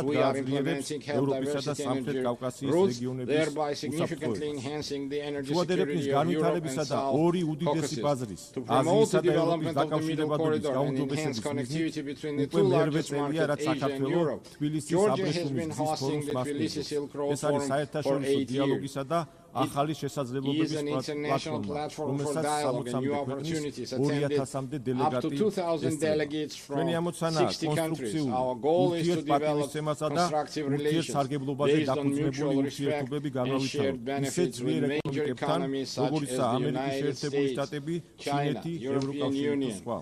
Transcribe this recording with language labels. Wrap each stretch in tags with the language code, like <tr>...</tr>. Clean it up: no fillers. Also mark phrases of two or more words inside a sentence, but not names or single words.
<en>We are implementing health diversity energy routes, thereby significantly enhancing the energy security of Europe and South Caucasus. To promote the development of the Middle Corridor and enhance connectivity between the two largest markets, Asia and Europe, Georgia has been hosting the Tbilisi Silk Road Forum for 8 years.</en> <ka>ახალი შესაძლებლობების პლატფორმა, რომელსაც 60-მდე ქვეყნის 2000-მდე დელეგატი ესწრება. ჩვენი ამოცანა კონსტრუქციული ურთიერთპატივისცემასა და ურთიერთსარგებლობაზე დაფუძნებული ურთიერთობები განავითაროთ ისეთ ძლიერ ეკონომიკებთან, როგორიცაა ამერიკის შეერთებული შტატები, ჩინეთი, ევროკავშირი და სხვა.</ka>